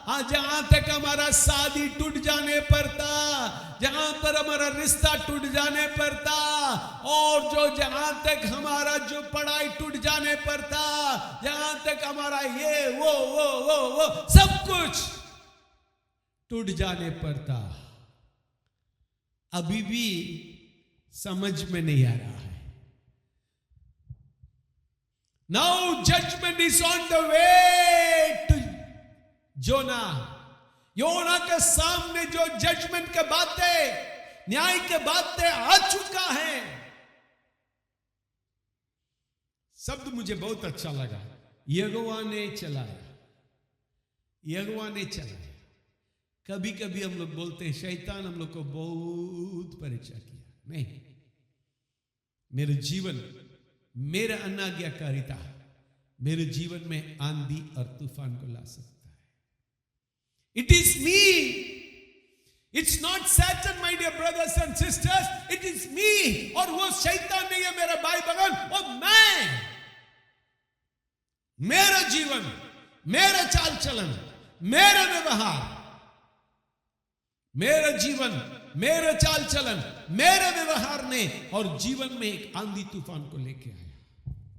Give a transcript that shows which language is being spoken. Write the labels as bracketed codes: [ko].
[hi] जहां तक हमारा शादी टूट जाने पर था, जहां पर हमारा रिश्ता टूट जाने पर था, और जो जहां तक हमारा जो पढ़ाई टूट जाने पर था, जहां तक हमारा ये वो सब कुछ टूट जाने पर था, अभी भी समझ में नहीं आ रहा है। [en] Now judgment is on the way to Jonah. [hi] योना के सामने जो जजमेंट के बातें, न्याय के बातें आ चुका है। शब्द मुझे बहुत अच्छा लगा, यहोवा ने चलाया, यहोवा ने चलाया। कभी कभी हम लोग बोलते हैं शैतान हम लोग को बहुत परीक्षा किया। नहीं, मेरे जीवन, मेरा अनाज्ञाकारिता मेरे जीवन में आंधी और तूफान को ला सकता है। [en] It is me. It's not Satan, my dear brothers and sisters. It is me. [hi] और वो शैतान नहीं है मेरा भाई बहन, वो मैं। मेरा जीवन, मेरा चाल चलन, मेरा व्यवहार, मेरा जीवन, मेरा चाल चलन, मेरा व्यवहार ने और जीवन में एक आंधी तूफान को लेके आया।